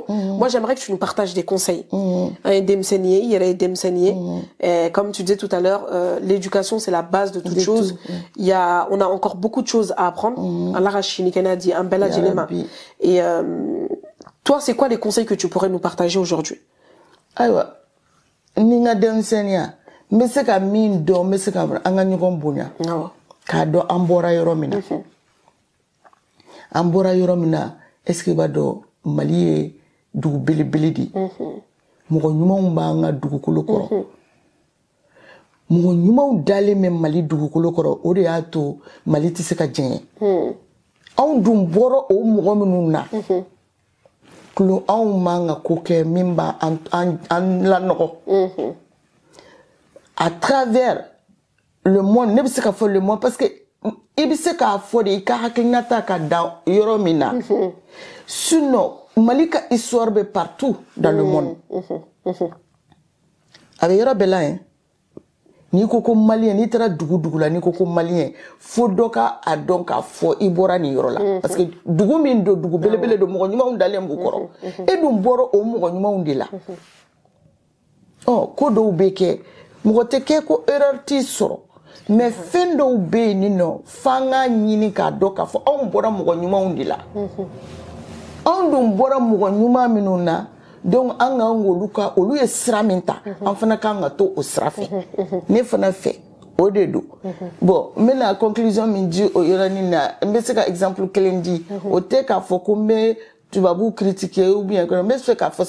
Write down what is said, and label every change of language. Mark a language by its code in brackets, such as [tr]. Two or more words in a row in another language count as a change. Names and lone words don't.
[fr] Moi, j'aimerais que tu nous partages des conseils. Comme tu disais tout à l'heure, l'éducation, c'est la base de toute chose. On a encore beaucoup de choses à apprendre. Et toi, c'est quoi les conseils que tu pourrais nous partager aujourd'hui? [bm] N bɛ se ka min dɔn n bɛ se ka an ka ɲɔgɔn bonya k'a dɔn an bɔra yɔrɔ min na an bɔra yɔrɔ min na est-ce que i b'a dɔn Mali ye dugu belebele de mɔgɔ ɲumanw b'an ka dugukolo kɔrɔ mɔgɔ ɲumanw dalen bɛ Mali dugukolo kɔrɔ o de y'a to Mali tɛ se ka jɛɲɛ anw dun bɔra o mɔgɔ minnu na kulo anw man ka ko kɛ min b'an lanɔgɔ [fr] à travers le monde [bm] ne bɛ se ka fɔ [fr] le monde parce que [bm] i bɛ se k'a fɔ de i ka hakilinata ka dan yɔrɔ min na sinon Mali ka histoire bɛ [fr] partout dans le monde [bm] a bɛ yɔrɔ bɛɛ la hein n'i ko ko malien n'i taara dugu la n'i ko ko malien fo dɔ ka a dɔn k'a fɔ i bɔra nin yɔrɔ la parce que dugu min don dugu belebele don mɔgɔ ɲumanw dalen b'u kɔrɔ e dun bɔra o mɔgɔ ɲumanw de la ko dɔw bɛ kɛ mɔgɔ tɛ kɛ ko erreur t'i sɔrɔ mais fɛn dɔw bɛ yen nin nɔ f'an k'a ɲini k'a dɔn k'a fɔ anw bɔra mɔgɔ ɲumanw de la anw dun bɔra mɔgɔ ɲuman minnu na donc an k'an k'olu ka olu ye sira min ta an fana k'an ka to o sira fɛ ne fana fɛ o de don bon n bɛna conclusion min di o yɔrɔnin na n bɛ se ka exemple kelen di o tɛ k'a fɔ ko n bɛ tubabuw [fr] critiquer ou bien [bm] n bɛ fɛ k'a fɔ